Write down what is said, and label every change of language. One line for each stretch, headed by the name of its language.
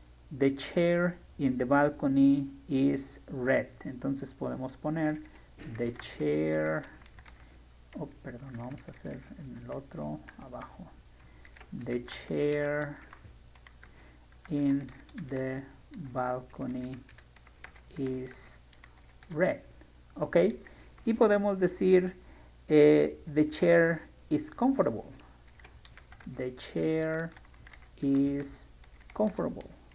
English: The chair in the balcony is red.
Spanish: Entonces podemos poner
English: the chair.
Spanish: Oh, perdón, vamos a hacer en el otro abajo.
English: The chair in the balcony is red. ¿Ok?
Spanish: Y podemos decir
English: the chair is comfortable. The chair is comfortable.